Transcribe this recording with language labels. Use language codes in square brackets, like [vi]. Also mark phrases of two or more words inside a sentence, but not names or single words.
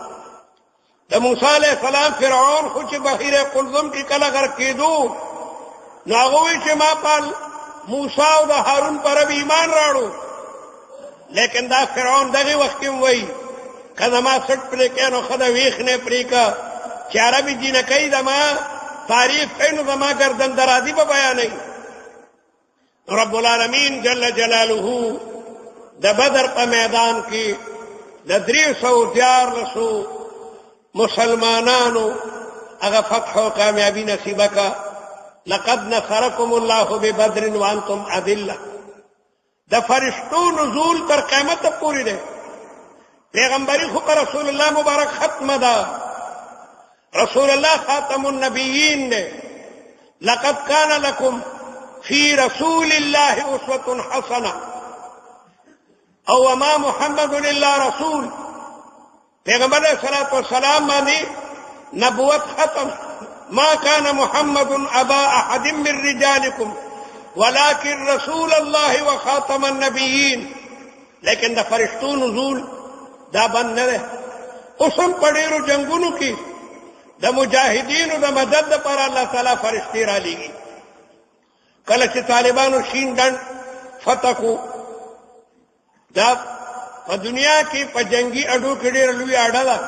[ps] د موسی [ar] علیه السلام [ps] فرعون خو چې بحیره قلزم کې کله غرق کېدو نو هغه وایي چې ما په موسی او د هارون په رب ایمان راړو، لیکن دا فرعون دغې وخت کې وایي که زما سټ پرې کې نو ښه ده ویښ نه پرېږه، چې عربي جینکۍ زما تعریف کوي نو زما گردن درازي به بیانوي. [ar] رب العالمین جل جلاله [ps] د بدر په میدان کې د 314 مسلمانانو هغه فتح او کامیابی نصیبه کا. [ar] لقد نصرکم الله ببدر وانتم اذله. [ps] د فرشتو نزول تر قیامت پورې دی. پیغمبري خو پر رسول الله مبارک ختمه ده. رسول الله [ar] خاتم النبیین [ps] دی. [ar] لقد كان لكم في رسول الله اسوة حسنه او وما محمد الا رسول. [ps] پیغمبر [ar] علیہ الصلوۃ والسلام [ps] باندې نبوت ختم. [ar] ما كان محمد ابا احد من رجالكم ولكن رسول الله وخاتم النبيين. [ps] لیکن د فرشتو نزول دا بند نه ده. اوس هم په ډېرو جنګونو کې د مجاهدینو د مدد دپاره الله تعالی فرشتې را لېږي. کله چې طالبانو شین ډنډ فتح کو دا په دنیا کې په جنگي اډو کې ډېر لوی اډه ده.